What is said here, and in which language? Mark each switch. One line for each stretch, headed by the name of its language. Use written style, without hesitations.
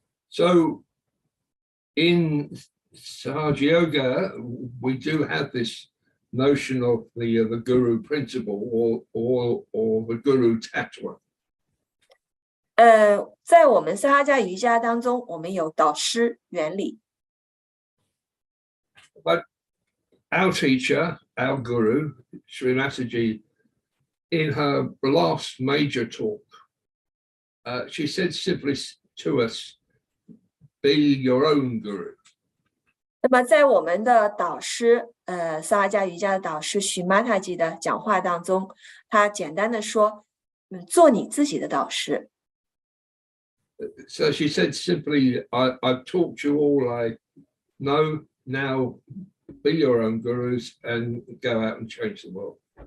English: So in Sahaja Yoga, we do have this notion of the guru principle or the guru tattva.
Chinese: 在我们萨哈迦瑜伽当中，我们有导师原理。
English: But our teacher, our guru, Shri Mataji, in her last major talk, she said simply to us, be your own guru.
Chinese: 那么在我们的导师萨哈迦瑜伽的导师Shri Mataji的讲话当中，他简单的说，做你自己的导师。
English: So she said simply, I've taught you all I know, now be your own gurus and go out and change the world.